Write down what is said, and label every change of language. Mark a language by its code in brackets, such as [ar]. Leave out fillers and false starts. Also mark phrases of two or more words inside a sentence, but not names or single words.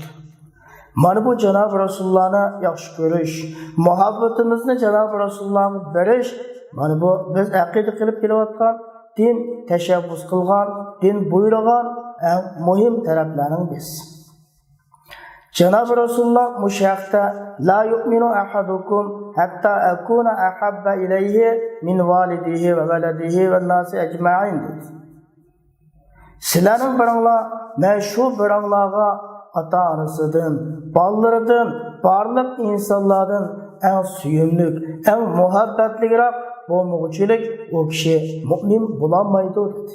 [uz] Mana bu Janob Rasulullohni yaxshi ko'rish, muhabbatimizni Janob Rasulullohga berish, mana bu biz aqida qilib kelayotgan, din tashabbus qilgan, din buyurgan eng muhim taraflarning birisi. Janob Rasululloh mushaqda [ar] لا يؤمن أحدكم حتى أكون أحب إليه من والده وولده والناس أجمعين dedi. [uz] Sizlarning biringlar men shu biringlarga ota-onasidan, bolalaridan, barliq insonlardan eng suyumli, eng muhabbatliroq bo'lmoqchilik o kishi mu'min bo'lolmaydi dedi.